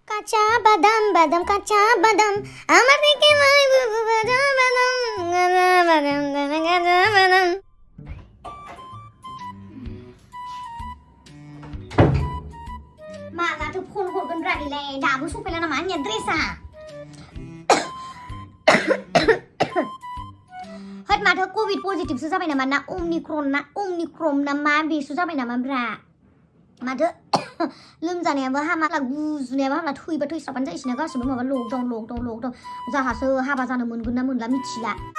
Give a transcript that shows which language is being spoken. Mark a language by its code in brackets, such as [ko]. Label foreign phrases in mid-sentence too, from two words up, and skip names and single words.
[bn] কাঁচা বাদাম বাদাম কাঁচা বাদাম আমার দিকে নয় বুবু কাঁচা বাদাম কাঁচা বাদাম কাঁচা বাদাম [brx] मालाथो फन हरगोन रानिलाय दाबो सफैला नामा आंनिया ड्रेसा होद माथो कभिड पजिटिभसो जाबाय नामा ना अमनिक्रम ना मा बेसो जाबाय नामा ब्रा माथो लोमजानायाबो हामा गुजुनायाबो हामला थैबा थैस्राबानो जायोसैना गासिबो माबा लकडाउन जाहासो हाबा जानो मोनगोन ना मोनला मिथिला